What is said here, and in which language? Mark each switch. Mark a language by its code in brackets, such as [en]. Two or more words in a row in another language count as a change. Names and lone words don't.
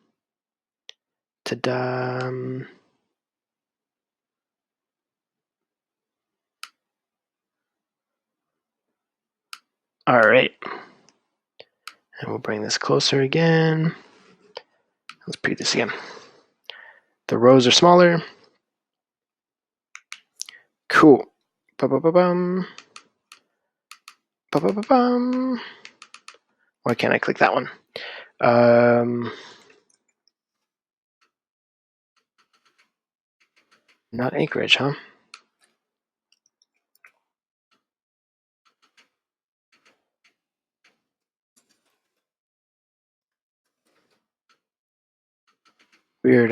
[en] Ta-da. All right. And we'll bring this closer again. Let's preview this again. The rows are smaller. Cool. Ba-ba-ba-bum. Ba-ba-ba-bum. Why can't I click that one? Not Anchorage, huh? Weird.